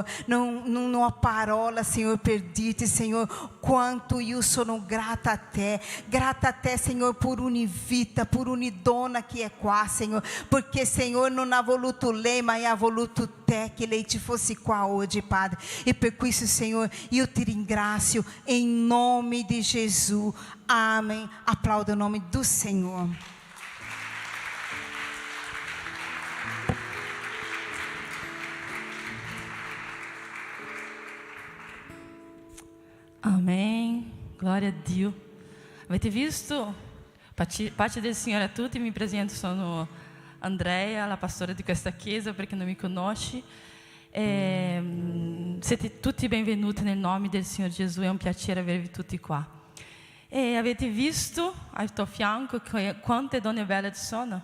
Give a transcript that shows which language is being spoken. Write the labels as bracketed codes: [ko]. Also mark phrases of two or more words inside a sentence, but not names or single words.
[it] Non ho parola, Signore, per dirti, Signore, quanto io sono grata a te. Grata a te, Signore, per ogni vita, per ogni donna che è qua, Signore, perché, Signore, non ha voluto lei, ma ha voluto te che lei ci fosse qua oggi, Padre. E per questo, Signore, io ti ringrazio in nome di Gesù. [pt] Amém. Aplauda o nome do Senhor. Amém. [it] Glória a Dio. Avete visto? Pace del Signore a tutti. Mi presento, sono Andrea, la pastora di questa chiesa, per chi non mi conosce. Siete tutti benvenuti nel nome del Signore Gesù. È un piacere avervi tutti qua. E avete visto al tuo fianco quante donne belle ci sono?